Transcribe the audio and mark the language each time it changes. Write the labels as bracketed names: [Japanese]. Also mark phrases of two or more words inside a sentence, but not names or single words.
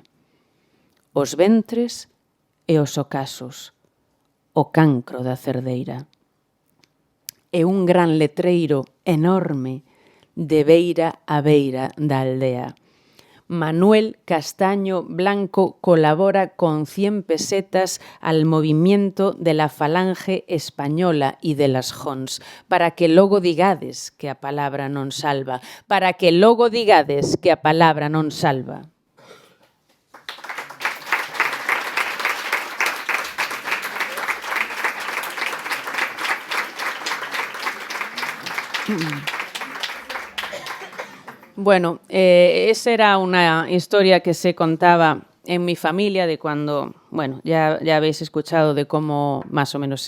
[Galician] Os ventres e os ocasos, o cancro da cerdeira. E un gran letreiro enorme de beira a beira da aldea. [Spanish] Manuel Castaño Blanco colabora con 100 pesetas al movimiento de la Falange Española y de las Jons, [Galician] para que logo digades que a palabra non salva, para que logo digades que a palabra non salva. [Spanish] Bueno, esa era una historia que se contaba en mi familia de cuando, bueno, ya habéis escuchado de cómo más o menos